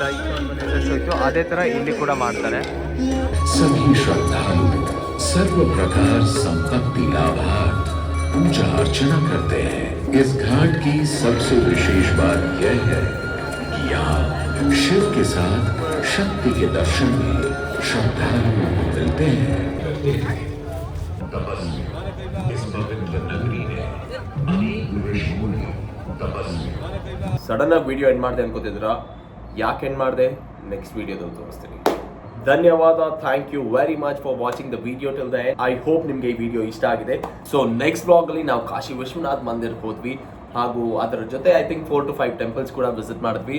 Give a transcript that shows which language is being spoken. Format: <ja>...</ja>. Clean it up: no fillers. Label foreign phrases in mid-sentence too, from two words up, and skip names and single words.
<kn>ಹೋಯ್ತು ಅದೇ ಥರ ಇಲ್ಲಿ ಕೂಡ ಮಾಡ್ತಾರೆ.</kn> <hi>सभी श्रद्धालु सर्व प्रकार संपत्ति लाभार्थ पूजा अर्चना करते हैं। इस घाट की सबसे विशेष बात यह है कि यहाँ शिव के साथ शक्ति के दर्शन भी श्रद्धालुओं को मिलते हैं। तपस्वी इस पवित्र नगरी में अनेक ऋषि मुनि तपस्वी</hi> <kn>ಸಡನ್ ಆಗಿ</kn> <en>video end</en> <kn>ಮಾಡಿದೆ ಅನ್ಕೋತಿದ್ರಾ? ಯಾಕೆ ಎಂಡ್ ಮಾಡಿದೆ</kn> <en>next video</en> <kn>ತೋರಿಸ್ತೀನಿ. ಧನ್ಯವಾದ.</kn> <en>Thank you very much for watching the video till the end. I hope</en> <kn>ನಿಮಗೆ ಈ ವಿಡಿಯೋ ಇಷ್ಟ ಆಗಿದೆ.</kn> <en>So next vlog</en> <kn>ನಾವು ಕಾಶಿ ವಿಶ್ವನಾಥ್ ಮಂದಿರಕ್ಕೆ ಹೋದ್ವಿ. ಹಾಗೂ ಅದರ ಜೊತೆ</kn> <en>I think</en> <kn>4 to 5 ಟೆಂಪಲ್ಸ್ ಕೂಡ ವಿಸಿಟ್ ಮಾಡಿದ್ವಿ.</kn>